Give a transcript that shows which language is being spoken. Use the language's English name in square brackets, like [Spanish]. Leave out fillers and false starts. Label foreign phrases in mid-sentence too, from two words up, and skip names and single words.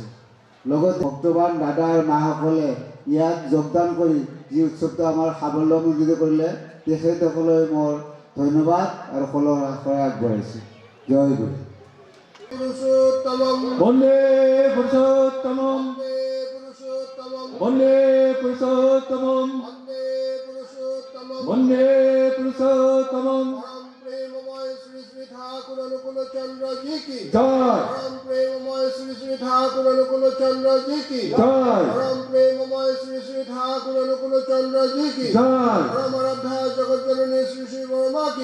[Assamese] লগতে ভক্তবান দাদা আৰু মাসকলে ইয়াত যোগদান কৰি যি উৎসৱটো আমাৰ সাফল্যমণ্ডিত কৰিলে তেখেতসকললৈ মোৰ ধন্যবাদ আৰু শলাগৰ সেৱা আগবঢ়াইছোঁ। জয় গুৰু। [Sanskrit] বন্দে পুৰুষোত্তমম বন্দে পুৰুষোত্তমম বন্দে পুৰুষোত্তমম [Hindi] प्रेममय श्री श्री ठाकुर अनुकूल चंद्र जी की जय। परम प्रेममय श्री श्री ठाकुर अनुकूल चंद्र जी की जय। परम प्रेममय श्री श्री ठाकुर अनुकूल चंद्र जी की जय। परम आराध्या जगत जननी श्री श्री वर्मा की